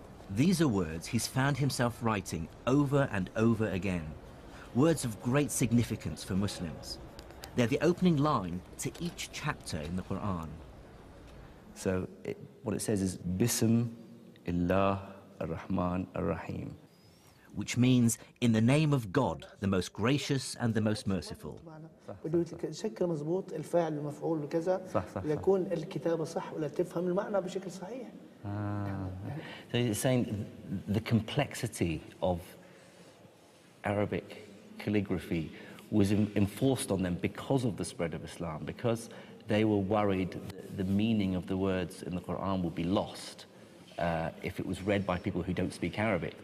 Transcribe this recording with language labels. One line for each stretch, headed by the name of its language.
English: These are words he's found himself writing over and over again, words of great significance for Muslims. They're the opening line to each chapter in the Quran. So what it says is,
Arabic: Bism illah ar-Rahman ar-Rahim,
English: which means in the name of God, the most gracious and the most merciful.
Arabic: بده شكل مضبوط الفاعل المفعول بكذا يكون الكتابة صح ولا تفهم المعنى بشكل صحيح.
English: So it's saying the complexity of Arabic calligraphy was enforced on them because of the spread of Islam, because they were worried the meaning of the words in the Quran would be lost if it was read by people who don't speak Arabic.